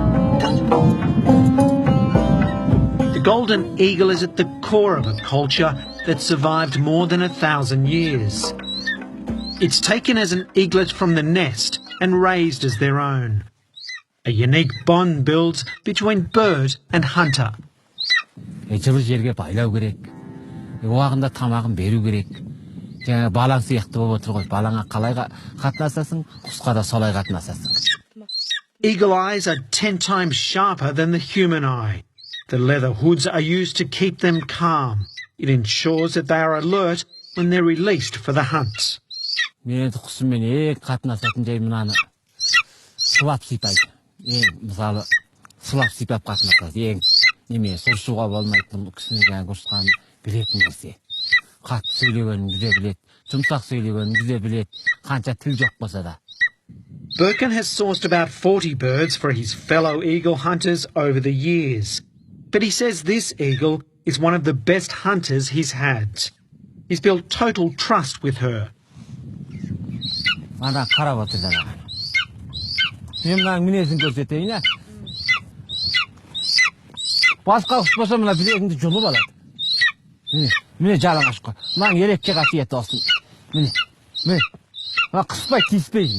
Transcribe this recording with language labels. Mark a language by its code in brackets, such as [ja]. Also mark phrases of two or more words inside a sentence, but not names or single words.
[en] The golden eagle is at the core of a culture that survived more than 1,000 years. It's taken as an eaglet from the nest and raised as their own. A unique bond builds between bird and hunter. [kk] Жылы жерге байлау керек. Уақытында тамағын беру керек. Жаңа балаң сияқты болып отыр ғой. Балаңа қалай қатынасасың, құсқа да солай қатынасасың. [en] Eagle eyes are 10 times sharper than the human eye. The leather hoods are used to keep them calm. It ensures that they are alert when they're released for the hunt. [kk] Мен құсыммен қатынасатын жай мынаны сылап сипайды. Мысалы сылап сипап қатынасады. Неме сұршуға болмайтын кісінің жаңағы ұрысқанын білетін нәрсе. Қатты сөйлегенімді де білет, жұмсақ сөйлегенімді де білет, қанша тіл жоқ болса да. [en] Birkin has sourced about 40 birds for his fellow eagle hunters over the years. But he says this eagle is one of the best hunters he's had. He's built total trust with her. [kk] Ана қарап отыр잖아. Мен мынаның мінезін көрсетейін, ә? Басқа құс болса мына білегіңді жұлып алады. Міне жалаңаш қой. Мынаның ерекше қасиеті осы. Міне. Мына қыспай тиіспейді.